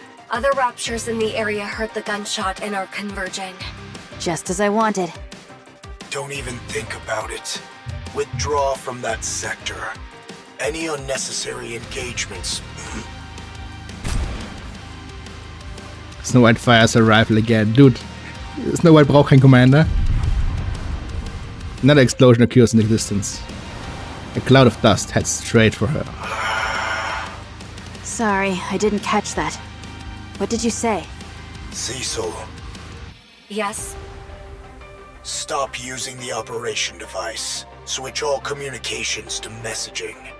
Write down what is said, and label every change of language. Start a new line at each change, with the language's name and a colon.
English: Other raptures in the area heard the gunshot and are converging. Just as I wanted. Don't even think about it. Withdraw from that sector. Any unnecessary engagements. Snow White fires her rifle again.
German: Dude, Snow White braucht keinen Commander.
English: Another explosion occurs in the distance. A cloud of dust heads straight for her. Sorry, I didn't catch that. What did you say? Cecil, Yes? stop using the operation device. Switch all communications to messaging.